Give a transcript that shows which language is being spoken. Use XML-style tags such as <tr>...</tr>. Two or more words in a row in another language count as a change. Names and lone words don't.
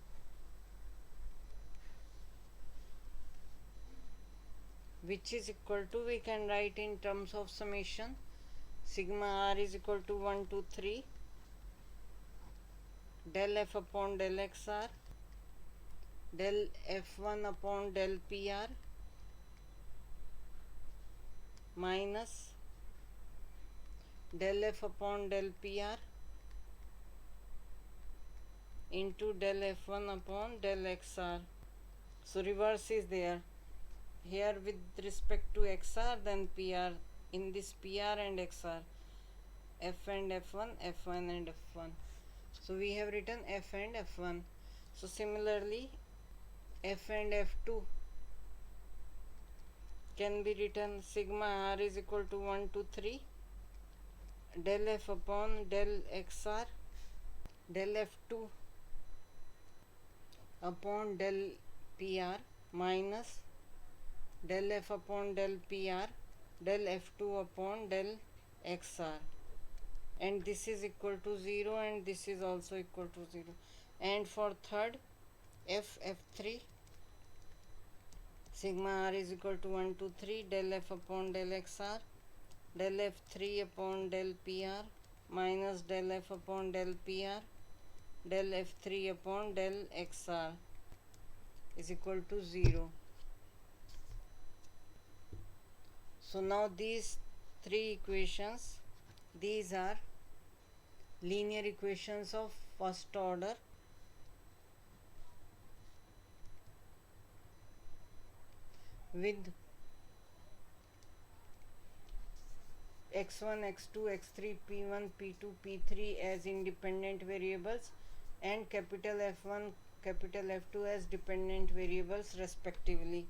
<en>Which is equal to, we can write in terms of summation, sigma r is equal to 1 to 3 del F upon del XR, del F1 upon del PR minus del F upon del PR into del F1 upon del XR. So reverse is there. Here with respect to XR, then PR, in this PR and XR, F and F1, F1 and F1. So we have written F and F1. So similarly, F and F2 can be written sigma r is equal to 1 to 3 del F upon del XR, del F2 upon del PR minus del F upon del PR del F2 upon del XR, and this is equal to 0 and this is also equal to 0. And for third, F F3 sigma r is equal to 1 to 3 del f upon del xr del f3 upon del pr minus del f upon del pr del f3 upon del xr is equal to 0. So now these three equations, these are linear equations of first order with x1, x2, x3, p1, p2, p3 as independent variables and capital F1, capital F2 as dependent variables respectively.</en>